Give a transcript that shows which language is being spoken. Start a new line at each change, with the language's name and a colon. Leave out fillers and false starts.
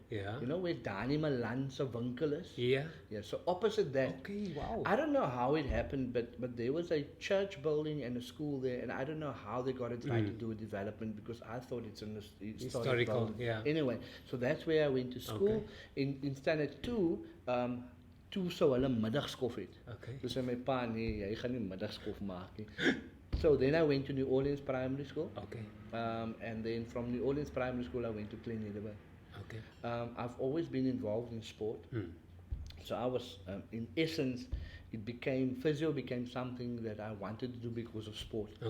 English: You know where Dani Malan
Afrikaans: se winkel is?
English: So opposite that. Okay, wow. I don't know how it happened, but there was a church building and a school there, and I don't know how they got it right to do a development, because I thought it's an historical building. Anyway, so that's where I went to school. In standard 2,
Afrikaans: toe sou hulle middagskof het. So sê my pa, nee, jy gaan nie middagskof maak nie.
English: So then I went to New Orleans Primary School. And then from New Orleans Primary School, I went to Gleneagles. I've always been involved in sport. So I was, in essence, physio became something that I wanted to do because of sport.